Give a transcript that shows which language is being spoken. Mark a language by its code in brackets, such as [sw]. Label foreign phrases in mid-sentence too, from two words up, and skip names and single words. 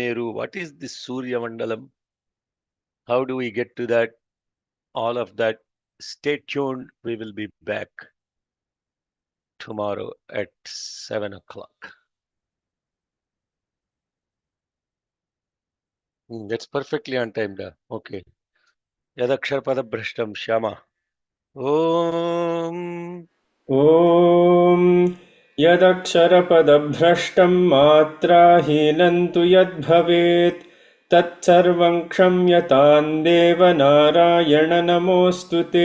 [en] What is this Surya Mandalam? How do we get to that? All of that. Stay tuned. We will be back tomorrow at 7 o'clock. That's perfectly on time, da. [sa] Okay. यदक्षर पदभ्रष्टम् श्याम. Om. ॐ यदक्षरपदभ्रष्टं मात्राहीनं तु यद्भवेत् तत्सर्वं क्षम्यतां देवनारायण नमोऽस्तु ते